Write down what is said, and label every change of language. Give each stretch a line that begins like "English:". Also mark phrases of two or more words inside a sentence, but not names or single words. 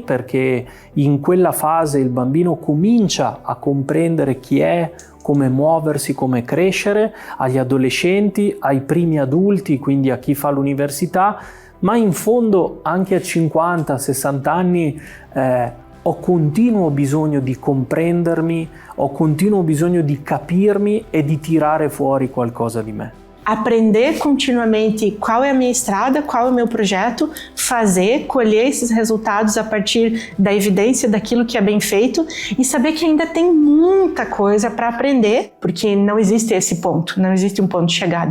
Italian: perché in quella fase il bambino comincia a comprendere chi è, come muoversi, come crescere, agli adolescenti, ai primi adulti, quindi a chi fa l'università, ma in fondo anche a 50-60 anni ho continuo bisogno di comprendermi, ho continuo bisogno di capirmi e di tirare fuori qualcosa di me.
Portuguese: Aprender continuamente qual é a minha estrada, qual é o meu projeto, fazer, colher esses resultados a partir da evidência daquilo que é bem feito e saber que ainda tem muita coisa para aprender, porque não existe esse ponto, não existe um ponto de chegada.